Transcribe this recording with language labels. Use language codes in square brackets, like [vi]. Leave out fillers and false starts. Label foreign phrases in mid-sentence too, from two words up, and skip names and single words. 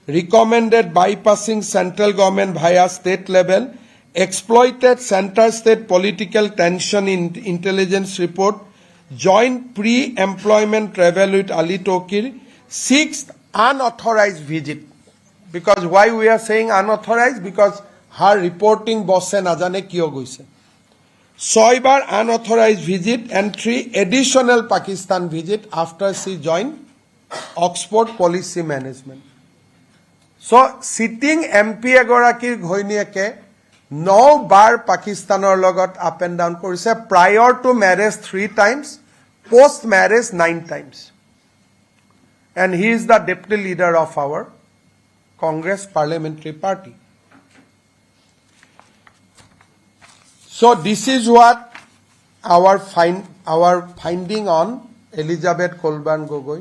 [en] recommended bypassing central government via state level, exploited center-state political tension in intelligence report, joint pre-employment travel with Ali Tokir, sixth unauthorized visit. Because why we are saying unauthorized? Because her reporting boss [as] নাজানে কিয় গৈছে. [en] Soibar unauthorized visit and 3 additional Pakistan visit after she joined Oxford Policy Management. So sitting MP [as] এগৰাকীৰ ঘৈণীয়েকে ৯ বাৰ পাকিস্তানৰ লগত [en] up and down korise, prior to marriage 3 times, post marriage 9 times. And he is the deputy leader of our Congress Parliamentary Party. So this is what our finding on Elizabeth Kolban Gogoi.